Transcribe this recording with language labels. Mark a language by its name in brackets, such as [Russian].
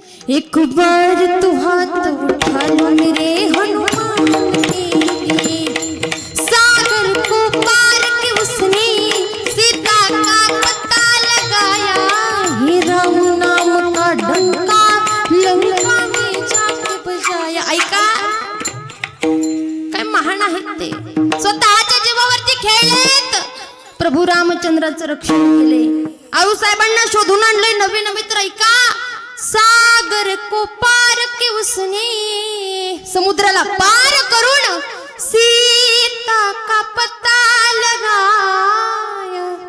[Hindi] एक बार तू हाथ उठा लो मेरे हनुमान के लिए। सागर को पार के उसने सीता का पता लगाया। हे राम नाम का डंका लंका में जाके बजाया। [Marathi] ऐका काय महान आहेत ते, स्वतःच्या जीवावरती खेळलेत, प्रभू रामचंद्राचं रक्षण केले, आऊसाहेबांना शोधून आणले नवे नवे। तर ऐका, [Hindi] सागर को पार के उसने, [Marathi] समुद्राला पार करून [Hindi] सीता का पता लगाया।